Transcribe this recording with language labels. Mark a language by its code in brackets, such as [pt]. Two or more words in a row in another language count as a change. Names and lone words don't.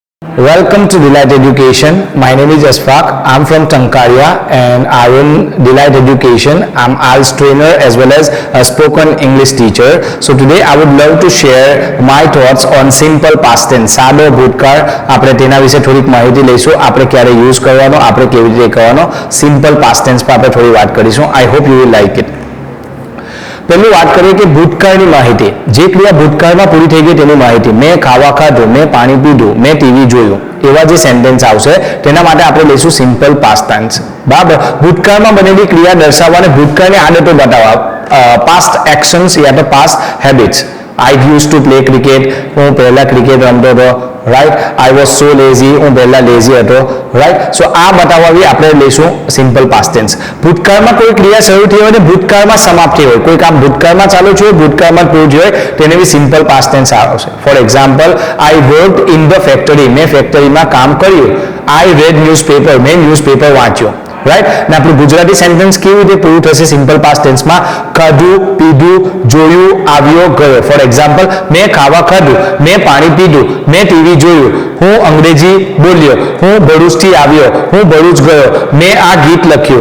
[en] Welcome to Delight Education. My name is Asfaq. I'm from Tankaria and I run Delight Education. I'm IELTS trainer as well as a spoken English teacher. So today I would love to share my thoughts on simple past tense. [gu] સાદો ભૂતકાળ આપણે તેના વિશે થોડીક માહિતી લઈશું. આપણે ક્યારે યુઝ કરવાનો, આપણે કેવી રીતે કરવાનો, [en] simple past tense [gu] પર આપણે થોડી વાત કરીશું. [en] I hope you will like it. [gu] પહેલી વાત કરીએ કે ભૂતકાળની માહિતી. જે ક્રિયા ભૂતકાળમાં પૂરી થઈ ગઈ તેની માહિતી. મેં ખાવા ખાધું, મેં પાણી પીધું, મેં ટીવી જોયું, એવા જે સેન્ટેન્સ આવશે તેના માટે આપણે લઈશું [en] simple past tense. [gu] બરાબર. ભૂતકાળમાં બનેલી ક્રિયા દર્શાવવા અને ભૂતકાળની આદતો બતાવવા [en] past actions [gu] યા તો [en] past habits. I used to play cricket. [gu] હું પહેલા ક્રિકેટ રમતો હતો. રાઈટ. [en] I was so lazy. [gu] હું પહેલા લેઝી હતો. રાઈટ. સો આ બતાવવા આપણે લઈશું [en] simple past tense. [gu] ભૂતકાળમાં કોઈ ક્રિયા શરૂ થઈ હોય અને ભૂતકાળમાં સમાપ્ત થઈ હોય, કોઈ કામ ભૂતકાળમાં ચાલુ છે, ભૂતકાળમાં પૂરું હોય, તેને બી [en] simple past tense [gu] આવશે. [en] For example, I worked in the factory. [gu] મેં ફેક્ટરીમાં કામ કર્યું. [en] I read newspaper. [gu] મેં ન્યૂઝપેપર વાંચ્યું. રાઈટ. ને આપણું ગુજરાતી સેન્ટેન્સ કેવી રીતે પૂરું થશે [en] simple past [gu] ટેન્સમાં? ખાધું, પીધું, જોયું, આવ્યો, ગયો. [en] For example, [gu] મેં ખાવા ખાધું, મેં પાણી પીધું, મેં ટીવી જોયું, હું અંગ્રેજી બોલ્યો, હું ભરૂચથી આવ્યો, હું ભરૂચ ગયો, મેં આ ગીત લખ્યું.